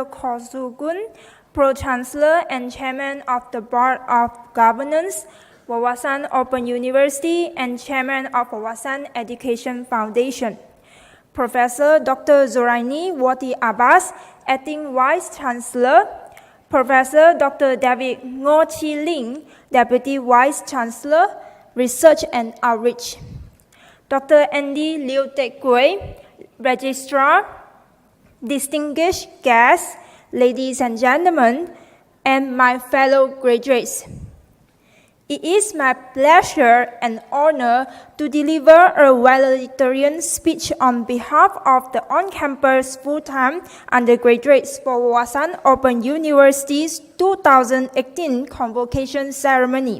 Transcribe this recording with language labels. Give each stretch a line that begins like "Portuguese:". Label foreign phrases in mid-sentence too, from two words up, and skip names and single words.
English: Khaw Su Gun, Pro-Chancellor and Chairman of the Board of Governance, Wawasan Open University and Chairman of Wawasan Education Foundation. Professor Dr. Zoraini Wati Abbas, Acting Vice-Chancellor. Professor Dr. David Ngo Chi Ling, Deputy Vice-Chancellor, Research and Outreach. Dr. Andy Liu Tek Kue, Registrar, distinguished guests, ladies and gentlemen, and my fellow graduates. It is my pleasure and honor to deliver a valedictorian speech on behalf of the on-campus full-time undergraduates for Wawasan Open University's 2018 Convocation Ceremony.